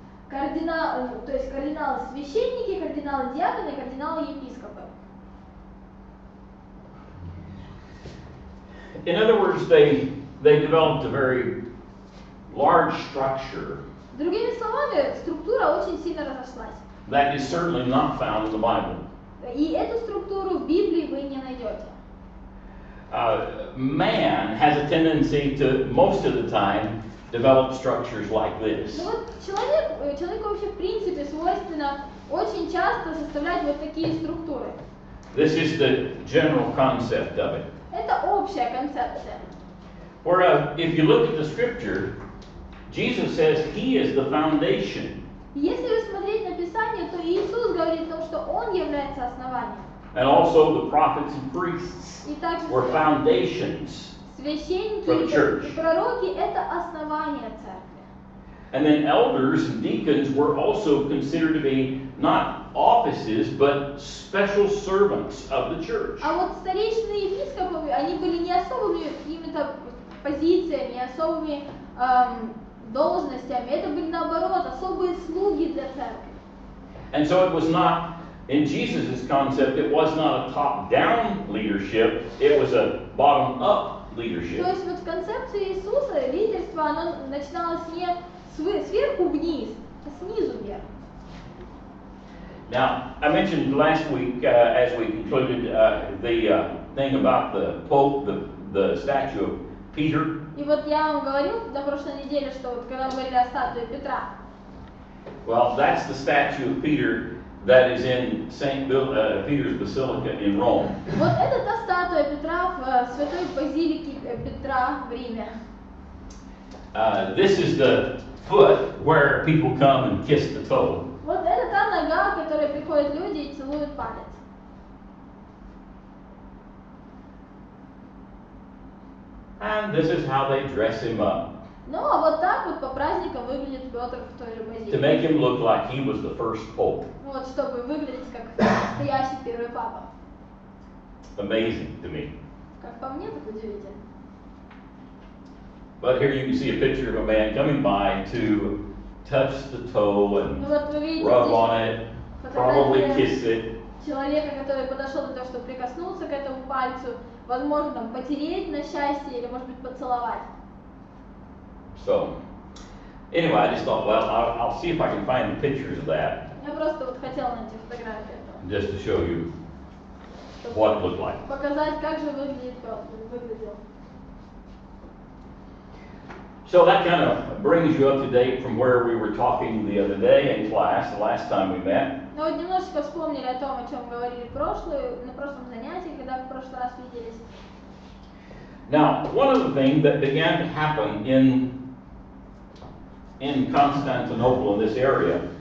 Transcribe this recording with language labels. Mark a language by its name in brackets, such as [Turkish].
[Russian] То есть кардиналы священники, кардиналы диаконы, кардиналы епископы. [English] In other words, they developed a very large structure [Russian] Другими словами, структура очень сильно разошлась. [English] that is certainly not found in the Bible. [Russian] И эту структуру в Библии вы не найдете. [English] Man has a tendency to, most of the time, develop structures like this. [Russian] Ну вот человеку вообще в принципе свойственно очень часто составлять вот такие структуры. [English] This is the general concept of it. [Russian] Это общая концепция. [English] Where if you look at the scripture, Jesus says he is the foundation. [Russian] Если рассмотреть на Писание, то Иисус говорит о том, что Он является основанием. [English] And also the prophets and priests [Russian] И также [English] were foundations. [Russian] священники [English] for the church. [Russian] и пророки – это основание церкви. [English] And then elders and deacons were also considered to be not offices, but special servants of the church. [Russian] А вот старейшины и епископы, они были не особыми какими-то позициями, не особыми должностями, это были наоборот особые слуги для церкви. [English] And so it was not In Jesus' concept, it was not a top-down leadership, it was a bottom-up [Russian] То [English] leadership. [Russian] есть вот в концепции Иисуса лидерство, оно начиналось не сверху вниз, а снизу вверх. [English] Now, I mentioned last week, as we concluded, the thing about the Pope, the statue of Peter. [Russian] И вот я вам говорил на прошлой неделе, что вот когда мы говорили о статуе Петра, [English] Well, that's the statue of Peter that is in Peter's Basilica in Rome. [Russian] вот это та статуя Петра в святой базилике Петра в Риме. [English] This is the foot where people come and kiss the toe. [Russian] Вот это та нога, к которой приходят люди и целуют палец. [English] And this is how they dress him up, [Russian] Ну а вот так вот по праздникам выглядит Петр в той же [English] to [Russian] базилике. [English] make him look like he was the first pope. [Russian] Вот чтобы выглядеть как настоящий первый папа. [English] Amazing to me. [Russian] Как по мне, так удивительно. [English] But here you can see a picture of a man coming by to touch the toe and [Russian] Ну вот вы видите [English] rub [Russian] здесь [English] on it, probably kiss it. [Russian] человека, который подошел для того, чтобы прикоснуться к этому пальцу, возможно, там, потереть на счастье или, может быть, поцеловать. [English] So, anyway, I just thought, well, I'll see if I can find the pictures of that, [Russian] Я просто вот хотела найти фотографию этого, [English] just to show you [Russian] чтобы [English] what it looked like. [Russian] показать, как же выглядел. [English] So that kind of brings you up to date from where we were talking the other day in class, the last time we met. [Russian] Ну вот немножечко вспомнили о том, о чем говорили на прошлом занятии, когда в прошлый раз виделись. [English] Now, one of the things that began to happen in Constantinople, in this area,